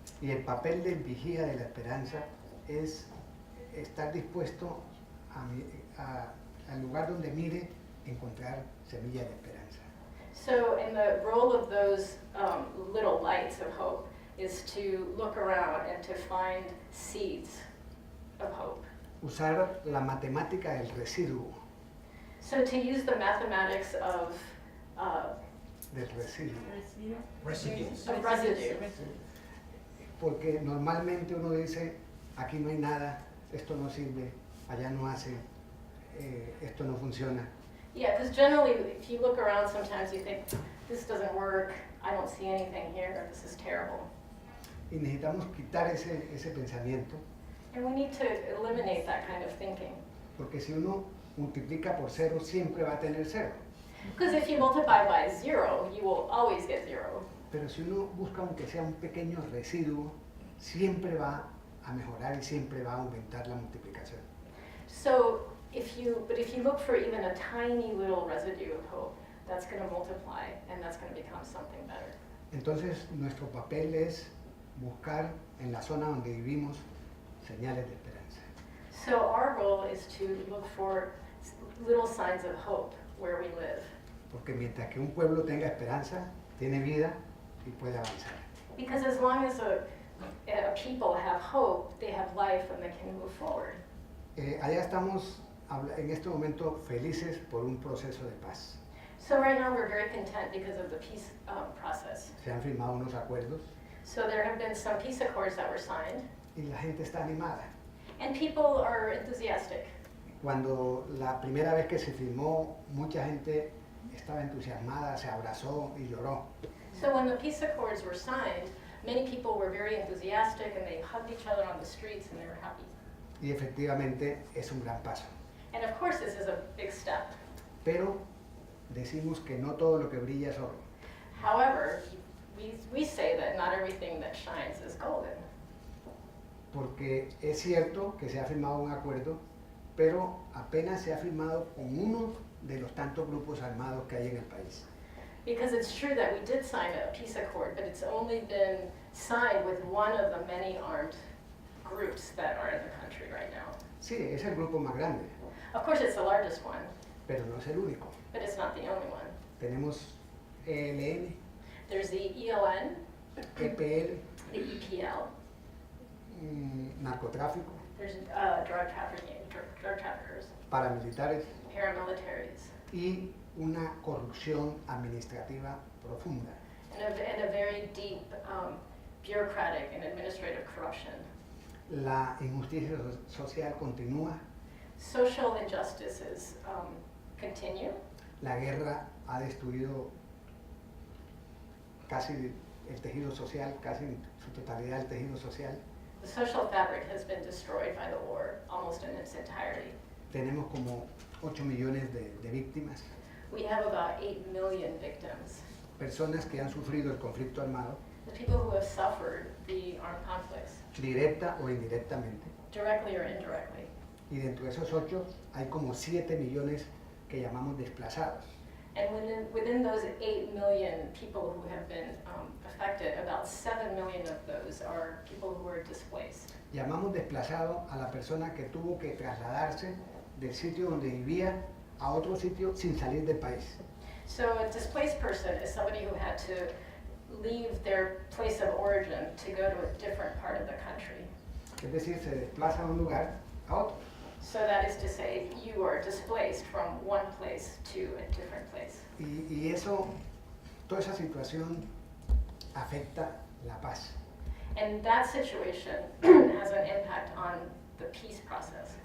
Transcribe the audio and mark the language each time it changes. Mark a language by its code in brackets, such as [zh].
[es] Y el papel del vigía de la esperanza es estar dispuesto al lugar donde mire, encontrar semillas de esperanza. [en] So and the role of those little lights of hope is to look around and to find seeds of hope. [es] Usar la matemática del residuo, [en] So to use the mathematics of [es] del residuo. [en] Residues. residue. [es] Porque normalmente uno dice, aquí no hay nada, esto no sirve, allá no hace, esto no funciona. [en] Yeah, because generally, if you look around, sometimes you think, this doesn't work, I don't see anything here, this is terrible. [es] Y necesitamos quitar ese pensamiento, [en] And we need to eliminate that kind of thinking. [es] porque si uno multiplica por cero, siempre va a tener cero. [en] Because if you multiply by 0, you will always get 0. [es] Pero si uno busca aunque sea un pequeño residuo, siempre va a mejorar y siempre va a aumentar la multiplicación. [en] So if you look for even a tiny little residue of hope, that's going to multiply and that's going to become something better. [es] Entonces nuestro papel es buscar en la zona donde vivimos señales de esperanza. [en] So our role is to look for little signs of hope where we live. [es] Porque mientras que un pueblo tenga esperanza, tiene vida y puede avanzar. [en] Because as long as a people have hope, they have life and they can move forward. [es] Allá estamos en este momento felices por un proceso de paz. [en] So right now we're very content because of the peace process. [es] Se han firmado unos acuerdos [en] So there have been some peace accords that were signed, [es] y la gente está animada. [en] and people are enthusiastic. [es] Cuando la primera vez que se firmó, mucha gente estaba entusiasmada, se abrazó y lloró. [en] So when the peace accords were signed, many people were very enthusiastic and they hugged each other on the streets and they were happy. [es] Y efectivamente es un gran paso. [en] And of course this is a big step. [es] Pero decimos que no todo lo que brilla es oro. [en] However, we say that that shines is golden. [es] Porque es cierto que se ha firmado un acuerdo, pero apenas se ha firmado con uno de los tantos grupos armados que hay en el país. [en] Because it's true that we did sign a peace accord, but it's only been signed with one of the many armed groups that are in the country right now. [es] Sí, es el grupo más grande, [en] Of course, it's the largest one, [es] pero no es el único. [en] but it's not the only one. [es] Tenemos ELN, [en] There's the ELN, [es] EPL, [en] the EPL, [es] narcotráfico, [en] there's drug traffickers, [es] paramilitares [en] paramilitaries, [es] y una corrupción administrativa profunda. [en] and a very deep bureaucratic and administrative corruption. [es] La injusticia social continúa, [en] Social injustices continue. [es] la guerra ha destruido casi el tejido social, casi en su totalidad el tejido social. [en] The social fabric has been destroyed by the war almost in its entirety. [es] Tenemos como 8 millones de víctimas, [en] We have about 8 million victims, [es] personas que han sufrido el conflicto armado, [en] the people who have suffered the armed conflicts, [es] directa o indirectamente. [en] directly or indirectly. [es] Y dentro de esos 8 hay como 7 millones que llamamos desplazados. [en] And within those 8 million people who have been affected, about 7 million of those are people who are displaced. [es] Llamamos desplazado a la persona que tuvo que trasladarse del sitio donde vivía a otro sitio sin salir del país. [en] So a displaced person is somebody who had to leave their place of origin to go to a different part of the country. [es] Es decir, se desplaza de un lugar a otro. [en] So that is to say, you are displaced from one place to a different place. [es] Y eso, toda esa situación afecta la paz. [en] And that situation has an impact on the peace process.